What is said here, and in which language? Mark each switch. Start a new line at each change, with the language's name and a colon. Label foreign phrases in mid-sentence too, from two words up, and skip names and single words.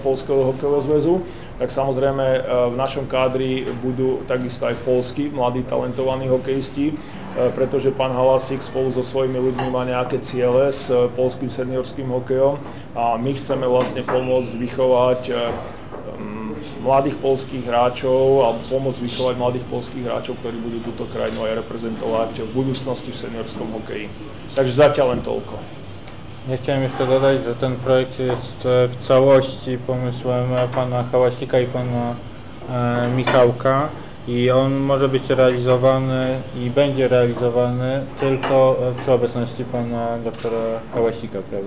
Slovak: Poľského hokejového zväzu, tak samozrejme v našom kádri budú takisto aj poľskí mladí talentovaní hokejisti, pretože pán Halasik spolu so svojimi ľuďmi má nejaké ciele s poľským seniorským hokejom a my chceme vlastne pomôcť vychovať mladých poľských hráčov a pomôcť vychovať mladých poľských hráčov, ktorí budú túto krajinu aj reprezentovať v budúcnosti v seniorskom hokeji. Takže zatiaľ len toľko.
Polish: Ja chciałem jeszcze dodać, że ten projekt jest w całości pomysłem pana Hałasika i pana Michałka. i on może być realizowany i będzie realizowany tylko przy obecności pana doktora Hałasika, prawda?